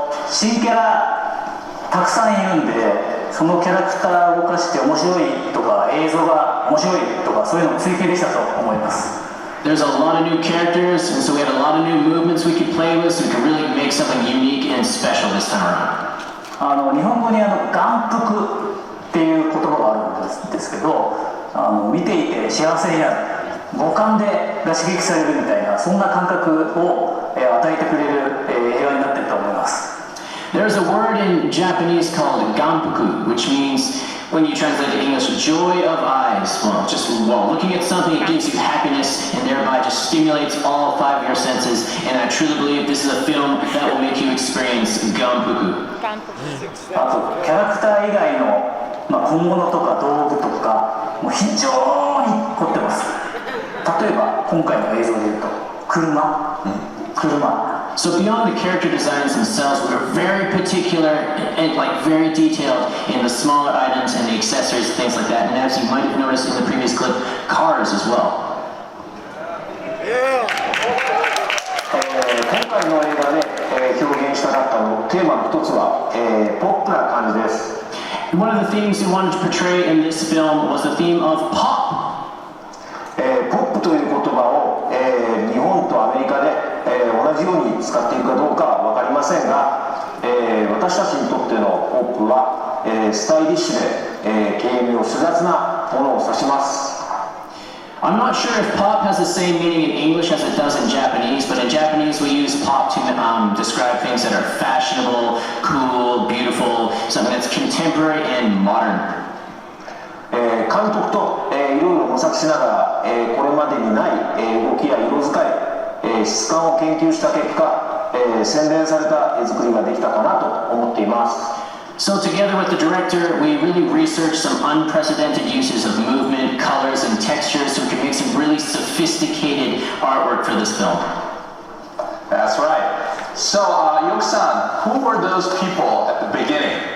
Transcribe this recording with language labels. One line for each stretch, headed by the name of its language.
Japanese: 新キャラたくさんいるんで、そのキャラクターを動かして面白いとか映像が面白いとかそういうのを追求できたと思います。
English: There's a lot of new characters, and so we had a lot of new movements we could play with, so we could really make something unique and special this time around.
Japanese: 日本語に眼福っていう言葉があるんですけど、見ていて幸せになる、五感でが刺激されるみたいな、そんな感覚を与えてくれる映画になっていると思います。
English: There's a word in Japanese called ganpuku, which means, when you translate to English, joy of eyes. Well, just looking at something, it gives you happiness and thereby just stimulates all 5 of your senses. And I truly believe this is a film that will make you experience ganpuku.
Japanese: あとキャラクター以外の、小物とか道具とかもう非常に凝ってます。例えば今回の映像でいうと車。
English: So beyond the character designs themselves, we were very particular and very detailed in the smaller items and the accessories and things like that. And as you might have noticed in the previous clip, cars as well.
Japanese: 今回の映画で、表現したかったテーマの一つは、ポップな感じです。
English: And one of the themes we wanted to portray in this film was the theme of pop.
Japanese: ポップという言葉を、日本とアメリカで、同じように使っているかどうかは分かりませんが、私たちにとってのポップは、スタイリッシュで、軽妙複雑なものを指します。
English: I'm not sure if pop has the same meaning in English as it does in Japanese, but in Japanese we use pop to describe things that are fashionable, cool, beautiful, something that's contemporary and modern.
Japanese: 監督と、いろいろ模索しながら、これまでにない、動きや色使い、質感を研究した結果、洗練された絵作りができたかなと思っています。
English: So together with the director, we really researched some unprecedented uses of movement, colors, and textures so we could make some really sophisticated artwork for this film. That's right. So, Yoku-san, who were those people at the beginning?